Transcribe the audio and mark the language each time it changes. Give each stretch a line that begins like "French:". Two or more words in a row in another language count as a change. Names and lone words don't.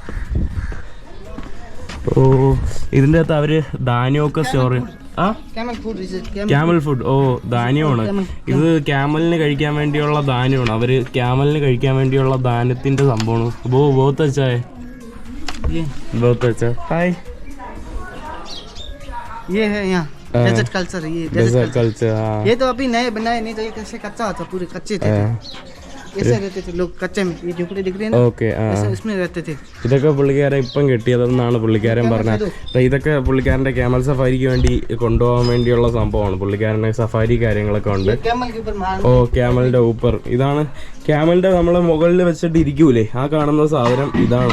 Malayalam: ഓ, ഇതിൻ്റെ അകത്ത് അവർ ധാന്യമൊക്കെ സ്റ്റോർ ചെയ്യും.
English: camel food.
Malayalam: ഓ, ധാന്യമാണ് ഇത്. ക്യാമലിന് കഴിക്കാൻ വേണ്ടിയുള്ള ധാന്യമാണ്. അവർ ക്യാമലിന് കഴിക്കാൻ വേണ്ടിയുള്ള ധാന്യത്തിന്റെ സംഭവമാണ്.
Hindi: बहुत अच्छा, बहुत अच्छा. हाय. ये है यहाँ
English: desert culture. Desert culture.
Hindi: ये तो अभी नए बनाए नहीं तो ये कैसे कच्चा था, पूरे कच्चे थे. ऐसे रहते थे लोग कच्चे में. ये झोपड़ी दिख रही है ना, ओके. इसमें रहते थे.
Malayalam: ഇതൊക്കെ പുള്ളിക്കാരൻ ഇപ്പം കിട്ടിയതെന്നാണ് പുള്ളിക്കാരൻ പറഞ്ഞത്. ഇതൊക്കെ പുള്ളിക്കാരൻ്റെ ക്യാമൽ സഫാരിക്ക് വേണ്ടി കൊണ്ടുപോകാൻ വേണ്ടിയുള്ള സംഭവമാണ്. പുള്ളിക്കാരന് സഫാരി കാര്യങ്ങളൊക്കെ ഉണ്ട്. ഓ, ക്യാമലിൻ്റെ ഊപ്പർ. ഇതാണ് ക്യാമലിൻ്റെ നമ്മൾ മുകളിൽ വെച്ചിട്ട് ഇരിക്കൂലേ, ആ കാണുന്ന സാധനം ഇതാണ്.